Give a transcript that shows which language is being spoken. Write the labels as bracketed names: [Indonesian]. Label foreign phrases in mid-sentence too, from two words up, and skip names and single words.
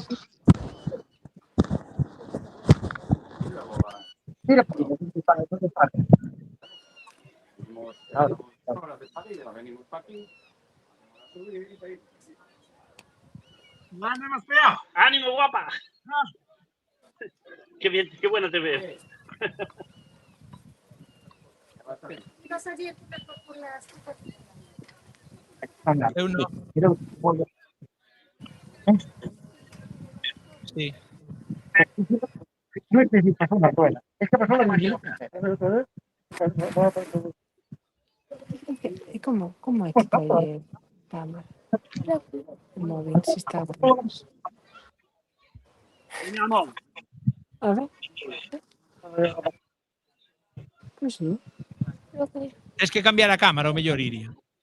[Spanish] Mira, ¡ánimo, guapa! Qué bien, qué bueno te ves. [Galician] Eu non. [Spanish] Sí. No necesitas una rueda. Esta persona no tiene. [Galician] E como é que colle cámara? O móvil se está... A ver. Pois non. Tens que cambiar a cámara, o mellor iría.